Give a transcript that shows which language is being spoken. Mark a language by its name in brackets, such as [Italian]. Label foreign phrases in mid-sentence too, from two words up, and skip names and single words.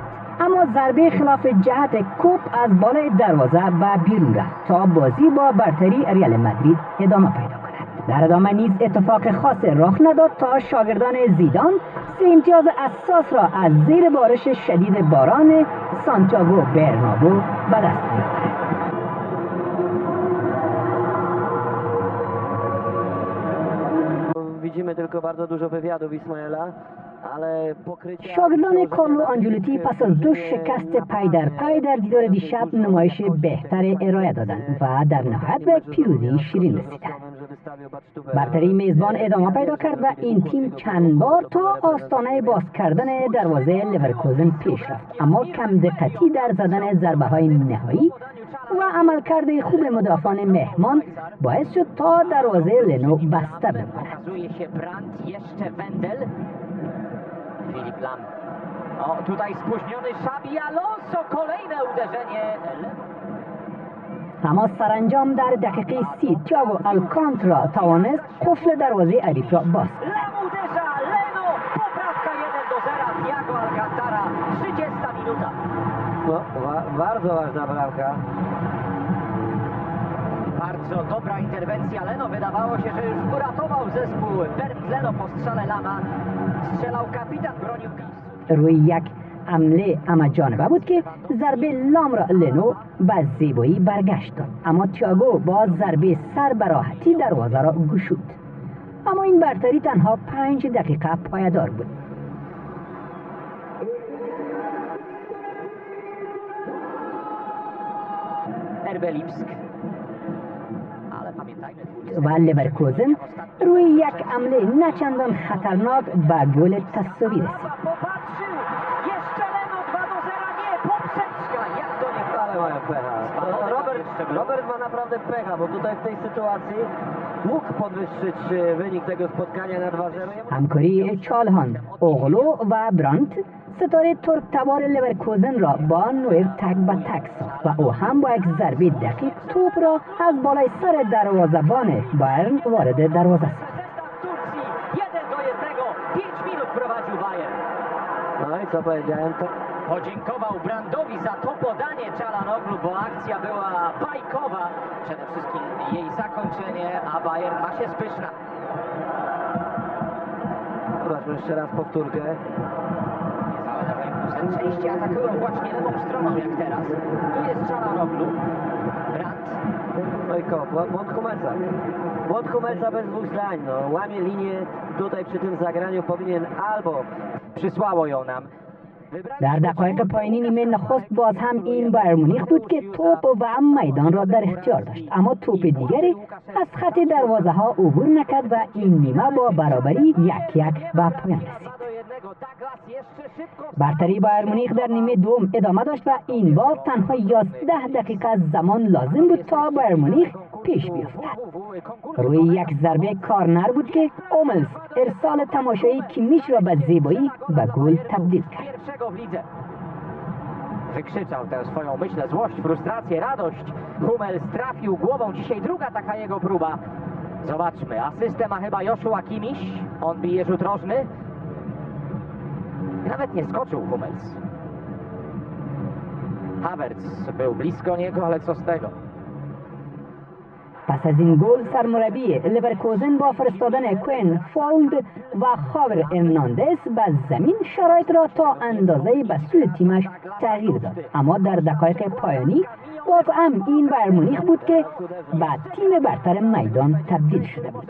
[Persian] اما ضربه خلاف جهت کوپ از بالای دروازه به بیرون رفت تا بازی با برتری ریال مادرید ادامه پیدا کند. در ادامه نیز اتفاق خاص رخ نداد تا شاگردان زیدان 3 امتیاز اساس را از زیر بارش شدید باران سانتیاگو برنابو به دست بیاورند. [Polish] Widzimy tylko bardzo dużo wywiadów Ismaela, ale pokrycie... [Persian] شاگردان کارلو آنجلوتی پس از 2 شکست پای در پای در دیدار دیشب نمایش بهتر ارائه دادند و در نهایت به پیروزی شیرین رسیدند. برتری میزبان ادامه پیدا کرد و این تیم چند بار تا آستانه باز کردن دروازه لیورکوزن پیش رفت، اما کم دقتی در زدن ضربه های نهایی و عملکرد خوب مدافعان مهمان باعث شد تا دروازه لنو بسته بماند. [Polish] Filip Lam. O, tutaj spóźniony Xabi Alonso, kolejne uderzenie. [Persian] اما سرانجام در دقیقه 30 تییاگو آلکانتارا توانست قفل دروازه حریف را باز کند. [Polish] Bardzo ważna bramka. Bardzo dobra interwencja Leno. Wydawało się, że już uratował zespół Bernd Leno po strzale Lama. Strzelał kapitan, bronił miejscu. [Persian] روی یک حمله اما جانبه بود که ضربه لام را لنو به زیبایی برگشت داد، اما تییاگو با ضربه سر به راحتی دروازه را گشود. اما این برتری تنها 5 دقیقه پایدار بود. و لیورکوزن روی یک حمله نچندان خطرناک به گل تساوی رسید. [Polish] Robert ma naprawdę pecha, bo tutaj w tej sytuacji mógł podwyższyć wynik tego spotkania na 2-0. [Persian] همکاری چالهان، اوغلو و برانت ستاره ترک تبار لیورکوزن را با نویر تک به تک ساخت و او هم با یک ضربه دقیق توپ را از بالای سر دروازه‌بان بایرن وارد دروازه ساخت. [Polish] No i co powiedziałem, to podziękował Brandowi za to podanie Çalhanoğlu, bo akcja była bajkowa. Przede wszystkim jej zakończenie, a Bayern ma się spyszna. Zobaczmy jeszcze raz powtórkę. Częściej atakują właśnie lewą stroną jak teraz. Tu jest Çalhanoğlu. Brandt. No i błąd Hummelsa. Błąd Hummelsa bez dwóch zdań. No, łamie linię tutaj przy tym zagraniu, powinien albo przysłało ją nam. [Persian] در دقایق پایانی نیمه نخست باز هم این بایر مونیخ بود که توپ و هم میدان را در اختیار داشت، اما توپ دیگری از خط دروازه ها عبور نکرد و این نیمه با برابری 1-1 به پایان رسید. برتری بایر مونیخ در نیمه دوم ادامه داشت و این بار تنها 11 دقیقه زمان لازم بود تا بایر مونیخ پیش بیفتد. روی یک ضربه کارنر بود که اوملز ارسال تماشایی کیمیش را به زیبایی به گل تبدیل کرد. [Polish] Wykrzyczał tę swoją myślę, złość, frustrację, radość. Hummels trafił głową, dzisiaj druga taka jego próba. Zobaczmy, asystę ma chyba Joshua Kimmich, on bije rzut rożny. Nawet nie skoczył Hummels. Havertz był blisko niego, ale co z tego? [Persian] پس از این گل سرمربی لیورکوزن با فرستادن کوین فولد و خاور ارناندز به زمین شرایط را تا اندازه به سوی تیمش تغییر داد، اما در دقایق پایانی باز هم این بایر مونیخ بود که به تیم برتر میدان تبدیل شده بود.